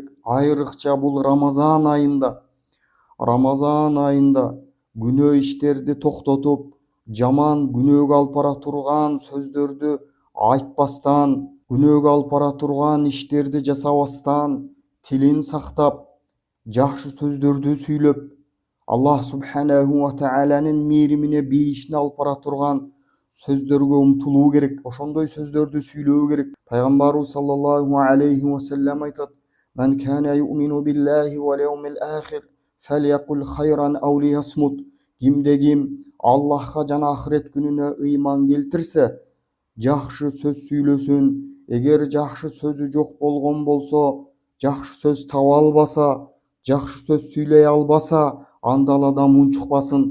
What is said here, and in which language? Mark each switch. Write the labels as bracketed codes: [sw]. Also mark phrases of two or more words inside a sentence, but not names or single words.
[ky] Айрыкча бул Рамазан айында күнөө иштерди токтотуп, жаман күнөөгө алып бара турган сөздөрдү айтпастан, күнөөгө алып бара турган иштерди жасабастан, тилин сактап, жакшы сөздөрдү сүйлөп, [ar] الله سبحانه [ky] ва тааланын мейримине бейишине алып бара турган сөздөргө умтулуу керек. Ошондой сөздөрдү сүйлөө керек. [ar] Пайгамбарыбыз صلى الله عليه وسلم айтат: "من كان يؤمن بالله واليوم الآخر فليقل خيرا أو ليصمت." [ky] Кимде ким Аллахка жана ахирет күнүнө ыйман келтирсе, жакшы сөз сүйлөсүн. Эгер жакшы сөзү жок болгон болсо, жакшы сөз таба албаса, жакшы сөз сүйлөй албаса, анда ал адам унчукпасын.